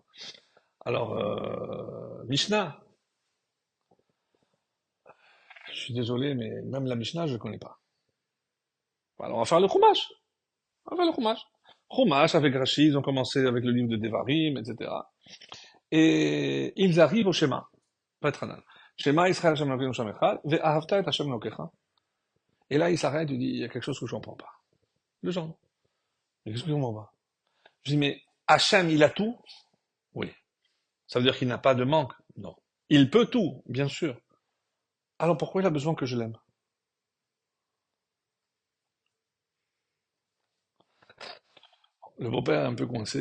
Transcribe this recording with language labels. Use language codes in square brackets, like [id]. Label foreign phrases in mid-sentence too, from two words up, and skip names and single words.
[fr] Alors, Mishnah. Je suis désolé, mais même la Mishnah, je ne connais pas. Alors, on va faire le Chumash. On va faire le Chumash. Chumash, avec Rashi, ils ont commencé avec le livre de Devarim, etc. Et ils arrivent au Shema. Patranal. [he] שמע ישראל השם אלוקינו השם אחד ואהבת את השם אלוקיך. [fr] Et là, il s'arrête, il dit, il y a quelque chose que je comprends pas. Le genre. Mais qu'est-ce que je comprends pas? Je dis, mais Hashem, il a tout? Oui. Ça veut dire qu'il n'a pas de manque? Non. Il peut tout, bien sûr. Alors pourquoi il a besoin que je l'aime? Le beau-père est un peu coincé.